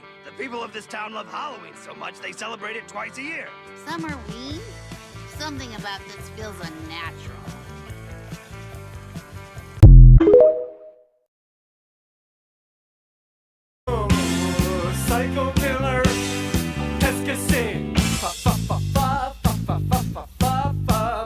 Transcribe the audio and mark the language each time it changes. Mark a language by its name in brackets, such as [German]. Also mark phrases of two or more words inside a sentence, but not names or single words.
[English] The people of this town love Halloween so much they celebrate it twice a year. Summerween? Something about this feels unnatural. Psycho killer, escassin. Fa fa fa fa fa fa fa fa fa fa.